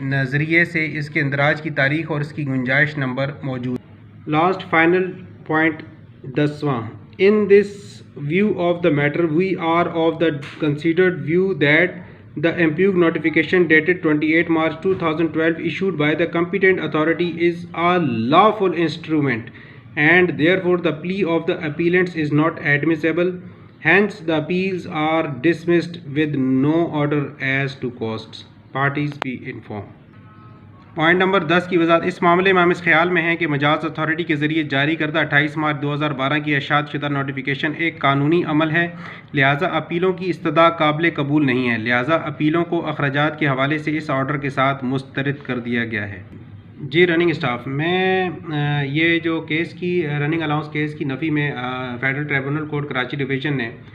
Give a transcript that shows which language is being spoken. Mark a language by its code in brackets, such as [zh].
[ur] ذریعے سے اس کے اندراج کی تاریخ اور اس کی گنجائش نمبر موجود۔ [en] Last final point 10واں، in this view of the matter we are of the considered view that the impugned notification dated 28 March 2012 issued by the competent authority is a lawful instrument, and therefore the plea of the appellants is not admissible. Hence the appeals are dismissed with no order as to costs. Parties be informed. [ur] Point number 10 کی وضاحت۔ اس معاملے میں ہم اس خیال میں ہیں کہ مجاز اتھارٹی کے ذریعے جاری کردہ 28 مارچ 2012 کی اشاعت شدہ نوٹیفیکیشن ایک قانونی عمل ہے، لہٰذا اپیلوں کی استدعا قابل قبول نہیں ہے، لہٰذا اپیلوں کو اخراجات کے حوالے سے اس آرڈر کے ساتھ مسترد کر دیا گیا ہے۔ جی رننگ اسٹاف، میں یہ جو کیس کی رننگ الاؤنس کیس کی نفی میں federal tribunal court Karachi division نے